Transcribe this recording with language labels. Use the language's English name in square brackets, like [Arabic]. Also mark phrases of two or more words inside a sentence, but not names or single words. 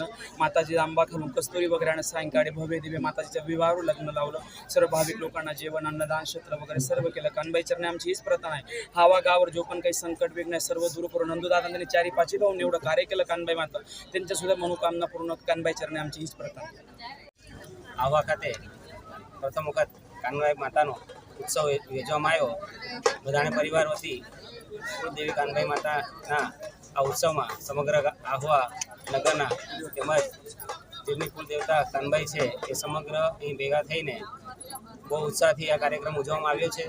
[Marathi] माताजी आंबा घालून कस्तुरी वगैरे आणि सायंकाळी भव्य दिव्य माताजीच्या विवाहावर लग्न लावलं. सर्व भाविक लोकांना जेवण, अन्नदान, क्षेत्र वगैरे सर्व केलं. कानबाई चरणी आमची हीच प्रार्थना आहे. हवा गावावर जो पण काही संकट विघ्न आहे सर्व दूर करून नंदूदादा त्यांनी 4-5 भाऊन एवढं कार्य केलं कानबाई माता, त्यांच्या सुद्धा मनोकामना पूर्ण कानबाई चरणी आमची हीच प्रार्थना. [Gujarati] આહવા ખાતે પ્રથમ વખત કાનબાઈ માતાનો ઉત્સવ યોજવામાં આવ્યો. બધાને પરિવાર વતી કુળદેવી કાનબાઈ માતાના આ ઉત્સવમાં સમગ્ર આહવા નગરના તેમજ તેમની કુલદેવતા કાનબાઈ છે એ સમગ્ર અહીં ભેગા થઈને બહુ ઉત્સાહથી આ કાર્યક્રમ ઉજવવામાં આવ્યો છે.